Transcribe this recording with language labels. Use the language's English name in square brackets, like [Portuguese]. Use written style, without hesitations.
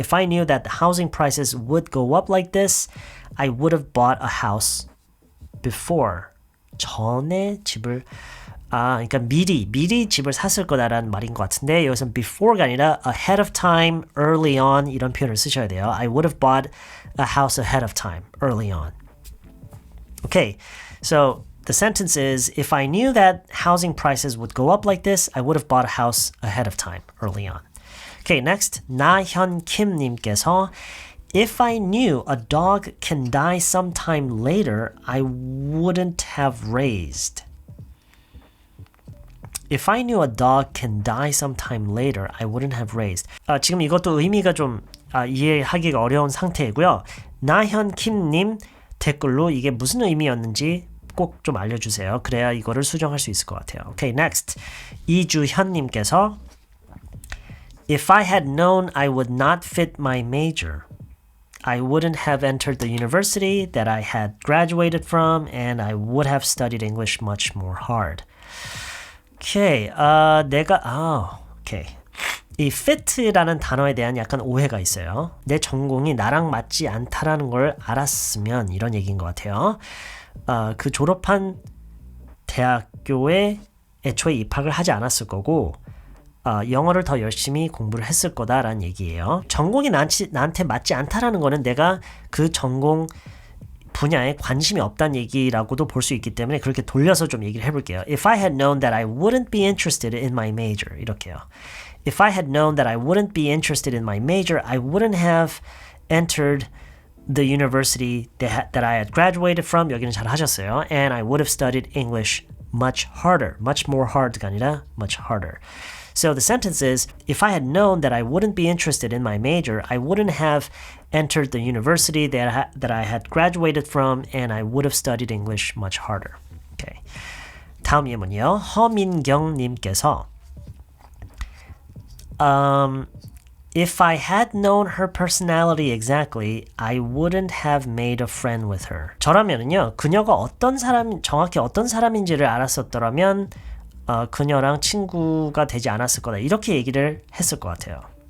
[English] If I knew that the housing prices would go up like this, I would have bought a house before. [Korean] 전에 집을 그러니까 미리 집을 샀을 거다라는 말인 것 같은데 여기서는 before가 아니라 [English] ahead of time, early on [Korean] 이런 표현을 쓰셔야 돼요. [English] I would have bought a house ahead of time, early on. Okay, so the sentence is, if I knew that housing prices would go up like this, I would have bought a house ahead of time, early on. Okay, next, 나현 김님께서 If I knew a dog can die sometime later, I wouldn't have raised. If I knew a dog can die sometime later, I wouldn't have raised. [Korean] 지금 이것도 의미가 좀 이해하기가 어려운 상태이고요. 나현 킴님 댓글로 이게 무슨 의미였는지 꼭 좀 알려주세요. 그래야 이거를 수정할 수 있을 것 같아요. [English] Okay, next. 이주현님께서 If I had known I would not fit my major, I wouldn't have entered the university that I had graduated from, and I would have studied English much more hard. 오케이, 오케이. [Korean] 이 fit라는 단어에 대한 약간 오해가 있어요. 내 전공이 나랑 맞지 않다라는 걸 알았으면 이런 얘기인 것 같아요. 그 졸업한 대학교에 애초에 입학을 하지 않았을 거고 영어를 더 열심히 공부를 했을 거다라는 얘기예요. 전공이 나한테 맞지 않다라는 거는 내가 그 전공 분야에 관심이 없다는 얘기라고도 볼 수 있기 때문에 그렇게 돌려서 좀 얘기를 해볼게요. [English] If I had known that I wouldn't be interested in my major [Korean] 이렇게요. [English] If I had known that I wouldn't be interested in my major, I wouldn't have entered the university that I had graduated from. [Korean] 여기는 잘 하셨어요. [English] And I would have studied English much harder. Much more hard [Korean] 가 아니라 [English] much harder. So the sentence is, if I had known that I wouldn't be interested in my major, I wouldn't have entered the university that I had graduated from, and I would have studied English much harder. Okay. [Korean] 다음 예문이요. 허민경님께서 [English] If I had known her personality exactly, I wouldn't have made a friend with her. [Korean] 저라면은요, 그녀가 정확히 어떤 사람인지를 알았었더라면, 그녀랑 친구가 되지 않았을 거다. 이렇게 얘기를 했을 것 같아요.